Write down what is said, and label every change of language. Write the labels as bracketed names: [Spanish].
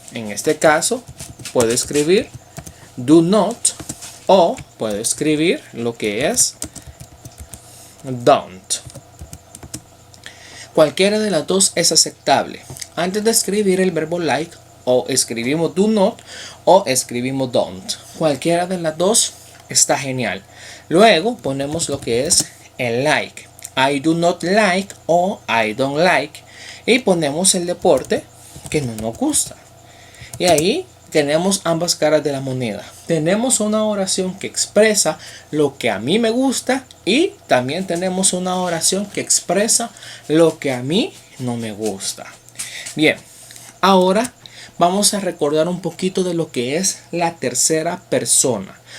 [Spanish] En este caso, puedo escribir do not o puedo escribir lo que es don't. Cualquiera de las dos es aceptable. Antes de escribir el verbo like, o escribimos do not o escribimos don't. Cualquiera de las dos está genial. Luego ponemos lo que es el like. [English] I do not like o I don't like. [Spanish] Y ponemos el deporte que no nos gusta. Y ahí tenemos ambas caras de la moneda. Tenemos una oración que expresa lo que a mí me gusta y también tenemos una oración que expresa lo que a mí no me gusta. Bien, ahora vamos a recordar un poquito de lo que es la tercera persona.